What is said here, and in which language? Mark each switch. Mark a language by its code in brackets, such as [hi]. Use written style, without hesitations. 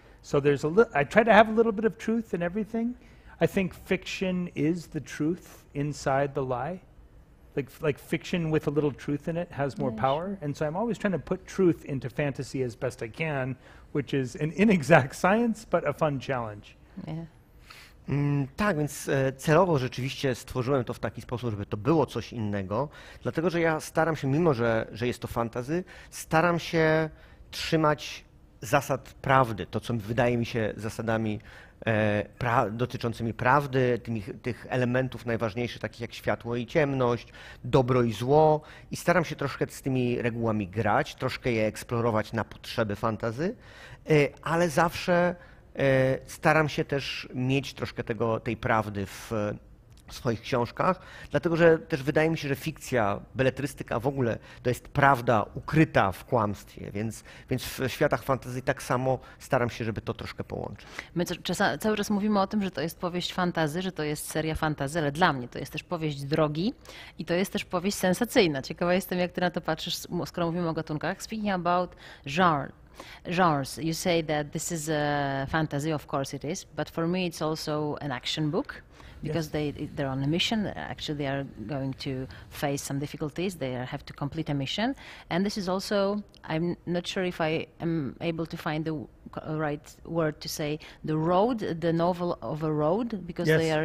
[en] So there's I try to have a little bit of truth in everything. I think fiction is the truth inside the lie. Like fiction with a little truth in it has more power. And so I'm always trying to put truth into fantasy as best I can, which is an inexact science, but a fun challenge. [pl] Tak, więc celowo rzeczywiście stworzyłem to w taki sposób, żeby to było coś innego, dlatego że ja staram się, mimo że jest to fantasy, staram się trzymać zasad prawdy, to co wydaje mi się zasadami dotyczącymi prawdy, tych elementów najważniejszych, takich jak światło i ciemność, dobro i zło, i staram się troszkę z tymi regułami grać, troszkę je eksplorować na potrzeby fantasy, ale zawsze staram się też mieć troszkę tej prawdy w swoich książkach, dlatego że też wydaje mi się, że fikcja, beletrystyka w ogóle to jest prawda ukryta w kłamstwie, więc w światach fantazji tak samo staram się, żeby to troszkę połączyć. My cały czas mówimy o tym, że to jest powieść fantasy, że to jest seria fantasy, ale dla mnie to jest też powieść drogi i to jest też powieść sensacyjna. Ciekawa jestem, jak ty na to patrzysz, skoro mówimy o gatunkach. [en] Speaking about genres, you say that this is a fantasy, of course it is, but for me it's also an action book. Because they're on a mission. Actually, they are going to face some difficulties. They have to complete a mission. And this is also, I'm not sure if I am able to find the right word to say, the road, the novel of a road, because they are